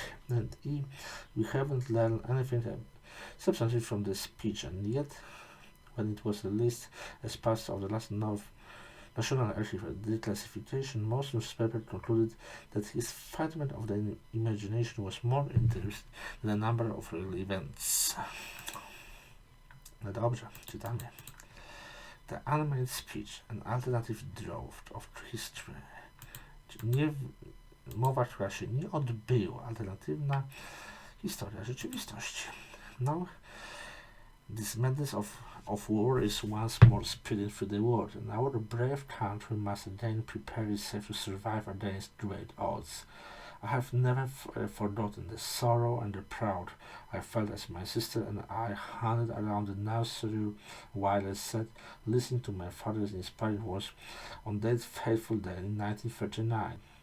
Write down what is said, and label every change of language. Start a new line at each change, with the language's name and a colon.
English: And we haven't learned anything substantive from the speech, and yet, when it was released as part of the last National Archive declassification, most newspapers concluded that his figment of the imagination was more interesting than a number of real events.
Polish: No dobrze, czytamy.
English: The Unmade Speech, an alternative draft of history.
Polish: Mowa, która się nie odbyła, alternatywna historia rzeczywistości.
English: Now, this madness of war is once more spreading through the world, and our brave country must again prepare itself to survive against great odds. I have never forgotten the sorrow and the proud I felt as my sister and I hunted around the nursery while I sat listening to my father's inspiring words on that fateful day in 1939.